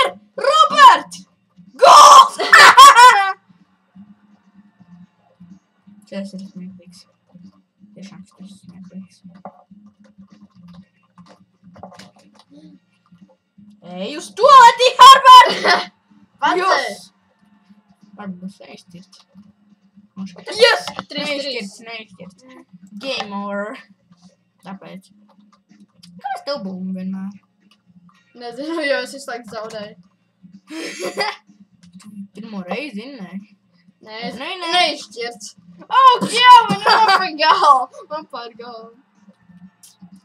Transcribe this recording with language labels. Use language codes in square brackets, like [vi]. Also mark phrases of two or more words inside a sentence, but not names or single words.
[lv] Robert! Gols! Šis ir smieklīgs. Tiešām šis ir smieklīgs. Ej uz toaleti, Herbert! Pats! Varbūt būs neizķirts. Yes! 3-3. Neizķirts. [en] Game over. [lv] Tāpēc. Kāpēc tev bumbu vienmēr? Nezinu, jo es visu laiku zaudēju. Pirmo reizi, ne? Nē, Nē. neizšķirts. Oh, jā, man par galu. Man par galvu.